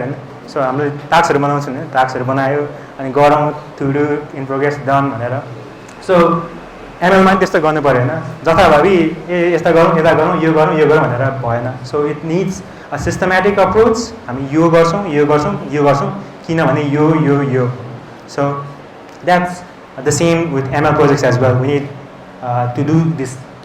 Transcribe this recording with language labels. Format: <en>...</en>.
<en>And so</en> <ne>हामीले टास्कहरू बनाउँछौँ नि, टास्कहरू बनायो अनि गरौँ,</ne> <en>to do, in progress, done</en> <ne>भनेर. So एमएलमा पनि त्यस्तो गर्नु परेन, जथाभावी ए यस्ता गरौँ यता गरौँ यो गरौँ भनेर भएन.</ne> <en>So it needs a systematic approach.</en> <ne>हामी यो गर्छौँ किनभने यो.</ne> <en>So that's the same with ML projects as well. We need to do this.</en>